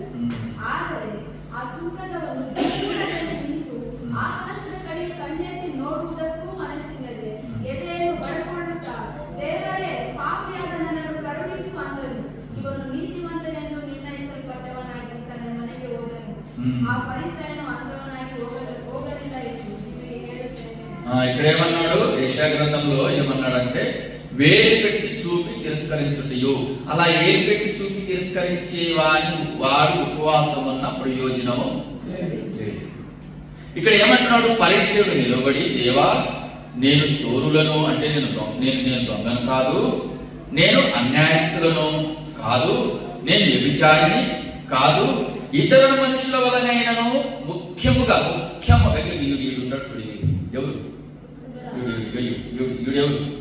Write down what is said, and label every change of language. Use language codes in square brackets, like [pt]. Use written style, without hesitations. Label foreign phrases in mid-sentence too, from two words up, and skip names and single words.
[kn] ಆದರೆ ಆ ಸುಂಕದವನು ದೂರದಲ್ಲಿ ನಿಂತು ಆಕಾಶದ ಕಡೆಗೆ ಕಣ್ಣೆತ್ತಿ ನೋಡುವುದಕ್ಕೂ ಮನಸ್ಸಿಲ್ಲದೆ ಎದೆಯನ್ನು ಬಡಕೊಳ್ಳುತ್ತಾ, ದೇವರೇ, ಪಾಪಿಯಾದ ನನ್ನನ್ನು ಕರುಣಿಸು ಅಂದನು. ಇವನು ನೀತಿವಂತನೆಂದು ನಿರ್ಣಯಿಸಲ್ಪಟ್ಟವನಾಗಿ ತನ್ನ ಮನೆಗೆ ಹೋದನು. ಆ ಫರಿಸಾಯನು ಅಂದವನಾಗಿ ಹೋಗಲಿಲ್ಲ ಎಂದು ನಿಮಗೆ ಹೇಳುತ್ತೇನೆ. [te] ఇక్కడ ఏమన్నాడు? యెషయా గ్రంథంలో ఏమన్నాడంటే, వేలు పెట్టి చూపి తిరస్కరించుటయు. అలా ఏలు పెట్టి చూపి తిరస్కరించే వాడు ఉపవాసం ఉన్న ప్రయోజనము లేదు. ఇక్కడ ఏమంటున్నాడు? పరీక్షలు నిలబడి, దేవా, నేను చోరులను, అంటే నేను దొంగను కాదు, నేను అన్యాయస్తులను కాదు, నేను వ్యభిచారిని కాదు, ఇతర మనుషుల వలనైనను ముఖ్యముగా వీడు ఉన్నాడు చూడు, ఎవరు వీడెవరు?